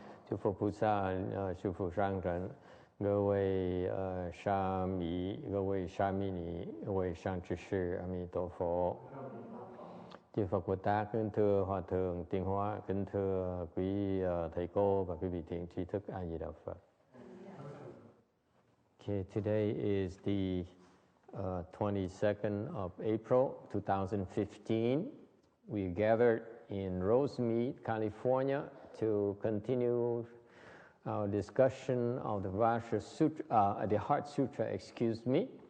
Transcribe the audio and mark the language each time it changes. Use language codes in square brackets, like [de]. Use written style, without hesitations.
[vi] Chư Phật [zh] 菩萨、 [vi] sư phụ sang trần, [zh] 各位沙弥、各位沙弥尼、各位上智士，阿弥陀佛。 [vi] Chư Phật Bồ Tát, kính thưa Hòa Thượng Tiên Hóa, kính thưa quý thầy cô và quý vị thiện tri thức A Di Đà Phật. [en] Okay, today is the 22nd of April 2015. We gathered in Rosemead, California to continue our discussion of the Vajra Sutra, the Heart Sutra, excuse me.